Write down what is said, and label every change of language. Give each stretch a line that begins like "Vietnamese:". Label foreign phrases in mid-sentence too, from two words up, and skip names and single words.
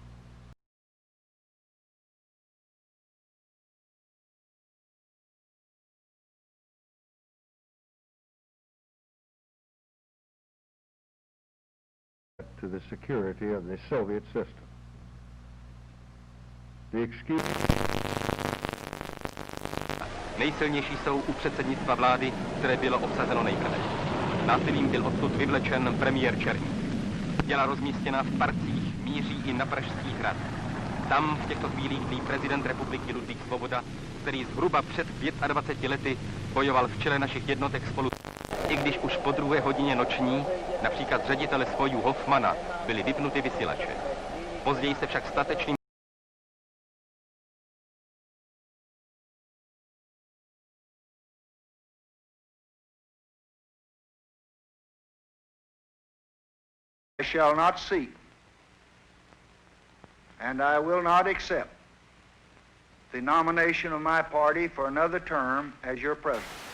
English: To the security of the Soviet system. The excuse...
Czech: Nejsilnější jsou u předsednictva vlády, které bylo obsazeno nejprve. Násilím byl odsud vyvlečen premiér Černík. Těla rozmístěná v parcích míří i na Pražský hrad. Tam v těchto chvílích dní prezident republiky Ludvík Svoboda, který zhruba před 25 lety bojoval v čele našich jednotek spolu. I když už po 2. hodině noční, například ředitele spojů Hoffmana, byly vypnuty vysílače. Později se však statečným
English: I shall not seek, and I will not accept the nomination of my party for another term as your president.